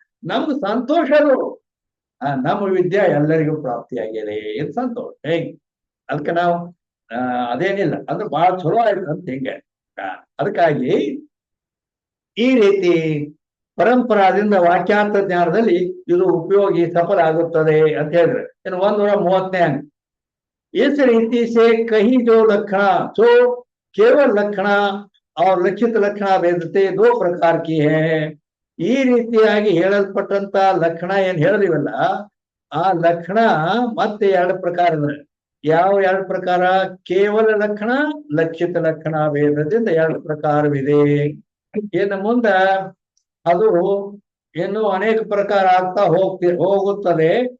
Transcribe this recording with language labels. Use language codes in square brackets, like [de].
[kn] ನಮ್ದು ಸಂತೋಷ ಅದು. ನಮ್ಮ ವಿದ್ಯೆ ಎಲ್ಲರಿಗೂ ಪ್ರಾಪ್ತಿಯಾಗಿದೆ, ಇದು ಸಂತೋಷ. ಹೆಂಗ್ ಅದಕ್ಕೆ ನಾವು ಅದೇನಿಲ್ಲ ಅಂದ್ರೆ ಬಹಳ ಚಲೋ ಆಯ್ತು ಅಂತ ಹಿಂಗೆ. ಅದಕ್ಕಾಗಿ ಈ ರೀತಿ ಪರಂಪರಾದಿಂದ ವಾಕ್ಯಾರ್ಥ ಜ್ಞಾನದಲ್ಲಿ ಇದು ಉಪಯೋಗಿ ಸಫಲ ಆಗುತ್ತದೆ ಅಂತ ಹೇಳಿದ್ರೆ. ಇನ್ನು 130ನೇ ಅಂಕ. [hi] इस रीति से कहीं जो लक्षण जो केवल लक्षण और लक्षित लक्षण भेदते 2 प्रकार की है. [kn] ಈ ರೀತಿಯಾಗಿ ಹೇಳಲ್ಪಟ್ಟಂತ ಲಕ್ಷಣ ಏನ್ ಹೇಳಿದಿವಲ್ಲ, ಆ ಲಕ್ಷಣ ಮತ್ತೆ 2 ಪ್ರಕಾರ ಇದೆ. ಯಾವ 2 ಪ್ರಕಾರ? ಕೇವಲ ಲಕ್ಷಣ, ಲಕ್ಷಿತ ಲಕ್ಷಣ ಭೇದದಿಂದ 2 ಪ್ರಕಾರವಿದೆ. ಇನ್ನು ಮುಂದ ಅದು ಇನ್ನು ಅನೇಕ ಪ್ರಕಾರ ಆಗ್ತಾ ಹೋಗುತ್ತದೆ.